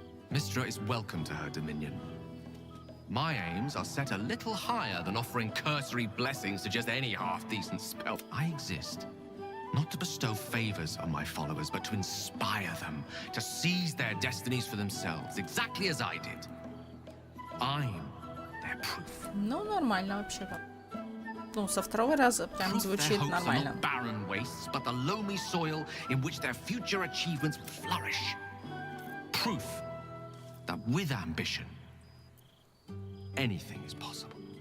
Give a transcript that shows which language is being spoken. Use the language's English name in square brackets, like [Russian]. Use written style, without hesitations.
[English] Mystra is welcome to her dominion. My aims are set a little higher than offering cursory blessings to just any half-decent spell. I exist not to bestow favors on my followers, but to inspire them to seize their destinies for themselves, exactly as I did. I'm their proof. [Russian] Ну, нормально вообще-то. Ну, со второго раза прям звучит нормально. [English] Barren wastes, but the loamy soil in which their future achievements will flourish. Proof that with ambition, anything is possible.